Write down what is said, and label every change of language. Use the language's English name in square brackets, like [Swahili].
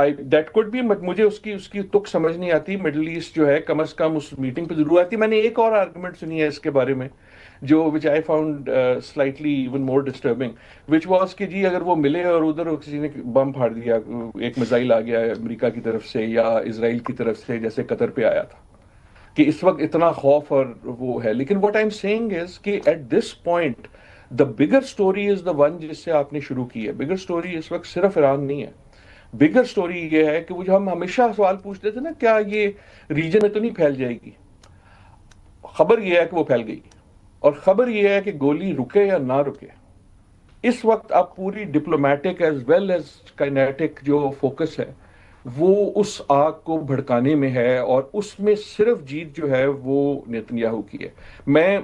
[Urdu] That could بھی, مجھے اس کی تک سمجھ نہیں آتی. مڈل ایسٹ جو ہے کم از کم اس میٹنگ پہ ضرور آتی. میں نے ایک اور آرگومنٹ سنی ہے اس کے بارے میں جو [English] which I found slightly even more disturbing, which was [Urdu] کہ جی اگر وہ ملے اور ادھر کسی نے بم پھاڑ دیا, ایک میزائل آ گیا امریکہ کی طرف سے یا اسرائیل کی طرف سے جیسے قطر پہ آیا تھا, کہ اس وقت اتنا خوف اور وہ ہے. لیکن [English] what I'm saying is [Urdu] کہ [English] at this point the bigger story is the one [Urdu] جس سے آپ نے شروع کی ہے. [English] bigger story [Urdu] اس وقت صرف ایران نہیں ہے. [English] bigger story [Urdu] یہ ہے کہ وہ جو ہم ہمیشہ سوال پوچھتے تھے نا, کیا یہ ریجن میں تو نہیں پھیل جائے گی. خبر یہ ہے کہ وہ پھیل گئی, اور خبر یہ ہے کہ گولی رکے یا نہ رکے. اس وقت اب پوری diplomatic [English] as well as [Urdu] kinetic جو فوکس ہے وہ اس آگ کو بھڑکانے میں ہے, اور اس میں صرف جیت جو ہے وہ نیتن یاہو کی ہے.